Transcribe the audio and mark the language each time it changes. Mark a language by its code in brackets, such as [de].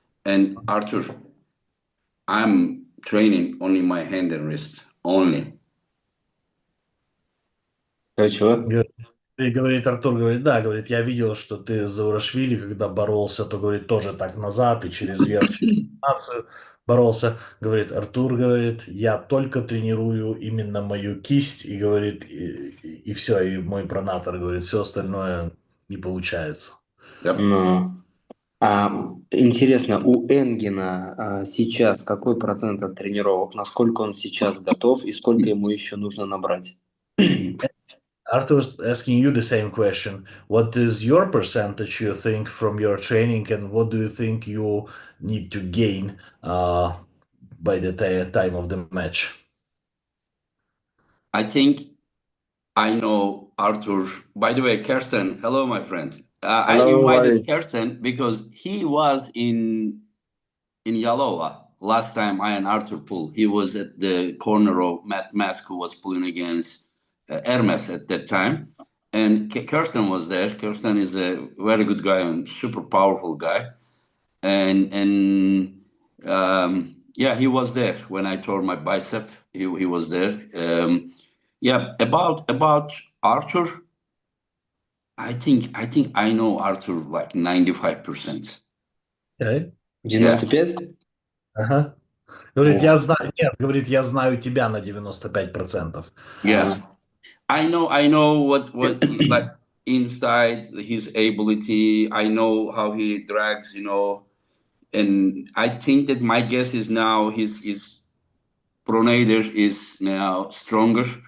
[en] And Artur, I'm training only my hand and wrist, only. [ru] Чего? И говорит, Артур говорит, да, говорит, я видел, что ты с Заурашвили, когда боролся, то, говорит, тоже так назад и через верх, через нацию боролся. Говорит, Артур, говорит, я только тренирую именно мою кисть, и говорит, и все, и мой пронатор, говорит, все остальное не получается. [en] Yep. [ru] Ну, интересно, у Энгена сейчас какой процент от тренировок, насколько он сейчас готов и сколько ему еще нужно набрать? [en] Arthur is asking you the same question. What is your percentage, you think, from your training, and what do you think you need to gain by the time of the match? I think I know Artur. By the way, Kirsten, hello, my friend. I Hello, invited Valerie. Kirsten because he was in Yalova last time I and Artur pulled. He was at the corner of Matt Mask, who was pulling against Hermes at that time. And Kirsten was there. Kirsten is a very good guy and super powerful guy. And yeah, he was there when I tore my bicep. He was there. Yeah, about Arthur, I think I know Arthur like 95%. Okay. 95? [ru] Ага. Говорит, О, я знаю, нет, говорит, я знаю тебя на 95%. [en] Yeah, I know what like inside his ability. I know how he drags, and I think that my guess is now his pronator is now stronger.